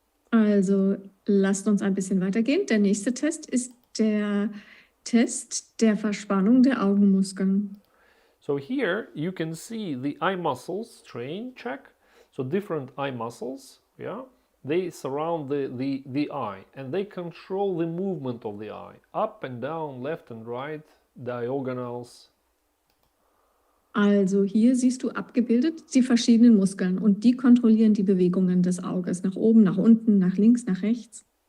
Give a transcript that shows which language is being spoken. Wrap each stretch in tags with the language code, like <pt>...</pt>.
<de>Also lasst uns ein bisschen weitergehen. Der nächste Test ist der Test der Verspannung der Augenmuskeln.</de> <en>So here you can see the eye muscle strain check. So different eye muscles, yeah, they surround the eye and they control the movement of the eye, up and down, left and right, diagonals.</en> <de>Also hier siehst du abgebildet die verschiedenen Muskeln und die kontrollieren die Bewegungen des Auges, nach oben, nach unten, nach links, nach rechts.</de>